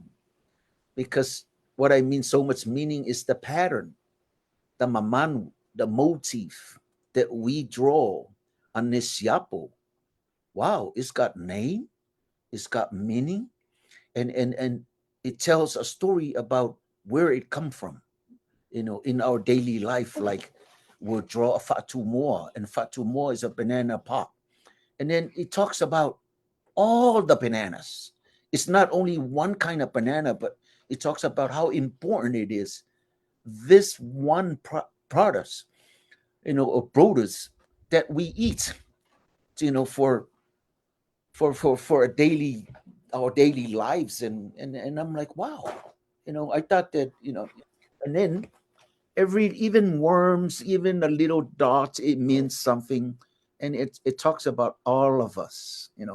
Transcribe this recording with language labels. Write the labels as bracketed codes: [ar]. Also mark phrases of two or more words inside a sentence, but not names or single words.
[en] Because what I mean, so much meaning is the pattern, the mamanu, the motif that we draw on this yapo. Wow, it's got name, it's got meaning, and it tells a story about where it come from. In our daily life, like we'll draw a [sm] fatu moa, [en] and [sm] fatu moa [en] is a banana pop, and then it talks about all the bananas. It's not only one kind of banana, but it talks about how important it is. This one product, or produce that we eat, for a daily our daily lives, and I'm like, wow, I thought that, and then every even worms, even a little dot, it means something, and it talks about all of us.